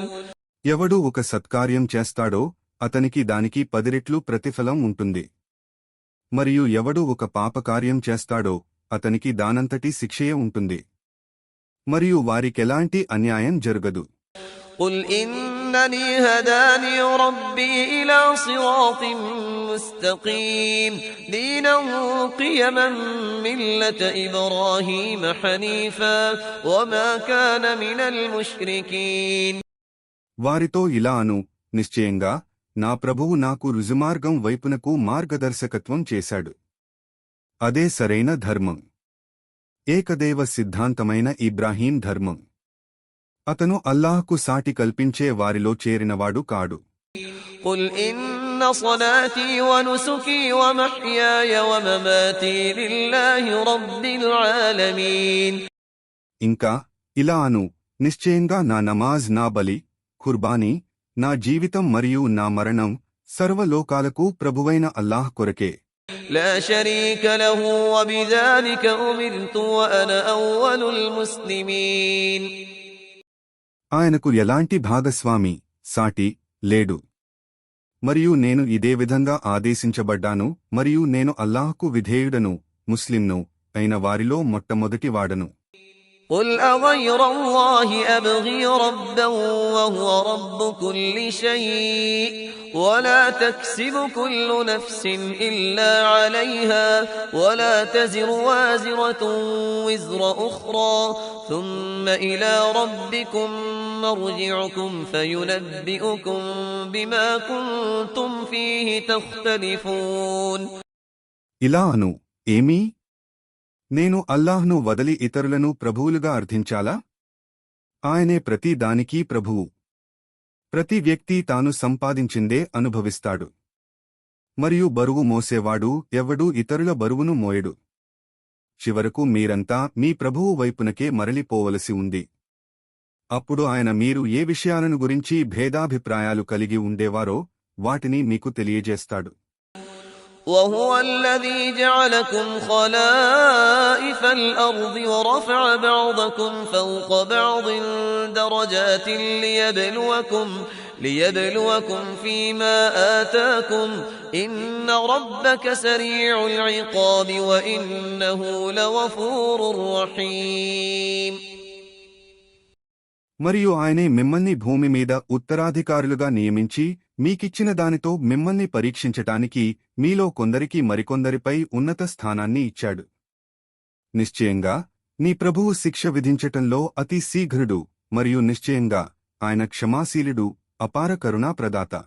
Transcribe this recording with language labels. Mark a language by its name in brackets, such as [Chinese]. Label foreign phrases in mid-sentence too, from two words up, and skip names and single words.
[Telugu] ఎవడు ఒక సత్కార్యం చేస్తాడో అతనికి దానికి 10 రెట్లు ప్రతిఫలం ఉంటుంది. మరియు ఎవడు ఒక పాపకార్యం చేస్తాడో అతనికి దానంతటి శిక్షయే ఉంటుంది. మరియు వారికెలాంటి అన్యాయం జరగదు. [Arabic] قل إنني هداني ربي إلى صراط مستقيم دينا قيما ملة إبراهيم حنيفا وما كان من المشركين. [Telugu] వారితో ఇలా అను, నిశ్చయంగా నా ప్రభువు నాకు రుజుమార్గం వైపునకు మార్గదర్శకత్వం చేశాడు. అదే సరైన ధర్మం, ఏకదేవ సిద్ధాంతమైన ఇబ్రాహీం ధర్మం. అతను అల్లాహ్కు సాటి కల్పించే వారిలో చేరినవాడు కాడు. [Arabic] قل إن صلاتي ونسكي ومحياي ومماتي لله رب العالمين. [Telugu] ఇంకా ఇలా అను, నిశ్చయంగా నా నమాజ్, నా బలి, ఖుర్బానీ, నా జీవితం మరియు నా మరణం సర్వలోకాలకు ప్రభువైన అల్లాహ్ కొరకే. [Arabic] لا شريك له وبذلك أمرت وأنا أول المسلمين. [Telugu] ఆయనకు ఎలాంటి భాగస్వామి, సాటి లేడు. మరియు నేను ఇదే విధంగా ఆదేశించబడ్డాను, మరియు నేను అల్లాహ్కు విధేయుడను, ముస్లింను అయిన వారిలో మొట్టమొదటివాడను. [Arabic] قل أغير الله أبغي ربا وهو رب كل شيء ولا تكسب كل نفس إلا عليها ولا تزر وازرة وزر أخرى ثم إلى ربكم مرجعكم فينبئكم بما كنتم فيه تختلفون. [Telugu] ఇలా అను, ఏమీ నేను అల్లాహ్ను వదలి ఇతరులను ప్రభువులుగా అర్థించాలా? ఆయనే ప్రతి దానికీ ప్రభువు. ప్రతి వ్యక్తి తాను సంపాదించిందే అనుభవిస్తాడు. మరియు బరువు మోసేవాడు ఎవ్వడూ ఇతరుల బరువును మోయడు. చివరకు మీరంతా మీ ప్రభువు వైపునకే మరలిపోవలసి ఉంది. అప్పుడు ఆయన మీరు ఏ విషయాలను గురించి భేదాభిప్రాయాలు కలిగి ఉండేవారో వాటిని మీకు తెలియజేస్తాడు. [Arabic] وهو الذي جعلكم خلائف الأرض ورفع بعضكم فوق بعض درجات ليبلوكم فيما آتاكم إن ربك سريع العقاب وإنه لغفور رحيم. [Telugu] మరియు ఆయనే మిమ్మల్ని భూమి మీద ఉత్తరాధికారులుగా నియమించి మీకిచ్చిన దానితో మిమ్మల్ని పరీక్షించటానికి మీలో కొందరికి మరికొందరిపై ఉన్నత స్థానాన్ని ఇచ్చాడు. నిశ్చయంగా నీ ప్రభువు శిక్ష విధించటంలో అతి శీఘ్రుడు మరియు నిశ్చయంగా ఆయన క్షమాశీలుడు, అపార కరుణా ప్రదాత.